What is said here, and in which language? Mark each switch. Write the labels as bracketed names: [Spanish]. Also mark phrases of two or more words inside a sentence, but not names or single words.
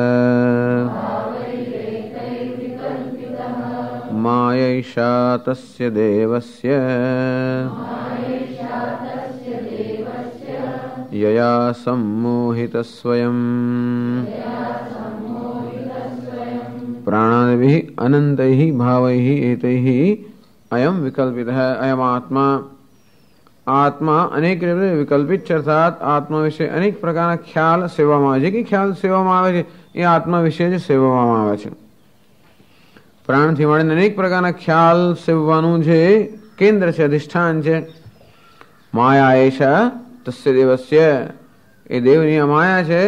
[Sanskrit] मायैषा तस्य देवस्य यया सम्मोहितस्वयं प्राणादिभिः अनन्तैः भावैः एतैः अयम विकल्पितः अयम आत्मा आत्मा अनेक विकल्पित [Gujarati] અર્થાત આત્મા વિષય અનેક પ્રકારના ખ્યાલ સેવામાં આવે છે કે ખ્યાલ સેવામાં આવે છે એ આત્મા વિશે જ સેવવામાં આવે છે. પ્રાણથી મળીને અનેક પ્રકારના ખ્યાલ સેવવાનું જે કેન્દ્ર છે અધિષ્ઠાન છે. [Sanskrit] माया एषा तस्य देवस्य [Gujarati] એ દેવની આ માયા છે.